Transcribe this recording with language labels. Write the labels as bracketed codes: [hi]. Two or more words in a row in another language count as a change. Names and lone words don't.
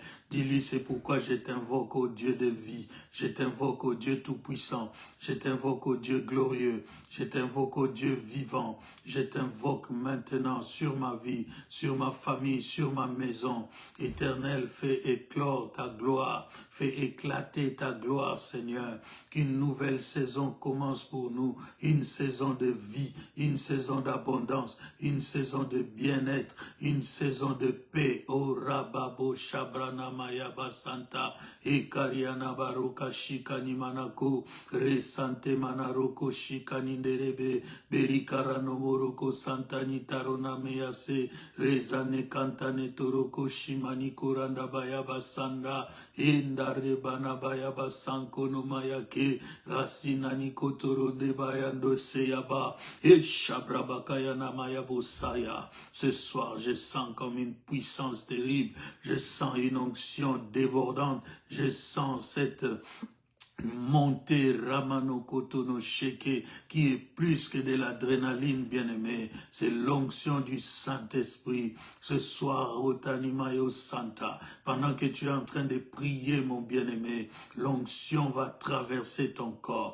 [fr] Dis-lui, c'est pourquoi je t'invoque au Dieu de vie, je t'invoque au Dieu tout-puissant, je t'invoque au Dieu glorieux, je t'invoque au Dieu vivant, je t'invoque maintenant sur ma vie, sur ma famille, sur ma maison. Éternel, fais éclore ta gloire, fais éclater ta gloire, Seigneur. Qu'une nouvelle saison commence pour nous, une saison de vie, une saison d'abondance, une saison de bien-être, une saison de paix. Oh Rababo Shabrana Mayaba Santa, Ekariana Baroka Shikani Manako, Resante Manaroko Shikani Nderebe, Berikarano Moroko Santani Tarona Meyase, Rezane Kantane Toroko Shimani Kuranda Bayaba Sanda, Endare Bana Bayaba Sankono Mayake, Rasinani Kotoro de Bayando Seyaba, et Shabrabakayana Mayabosaya. Ce soir, je sens comme une puissance terrible, je sens une onction débordante, je sens cette montée Ramano Kotono Sheke, qui est plus que de l'adrénaline, bien-aimé. C'est l'onction du Saint-Esprit. Ce soir, Otanimayo Santa, pendant que tu es en train de prier, mon bien-aimé, l'onction va traverser ton corps.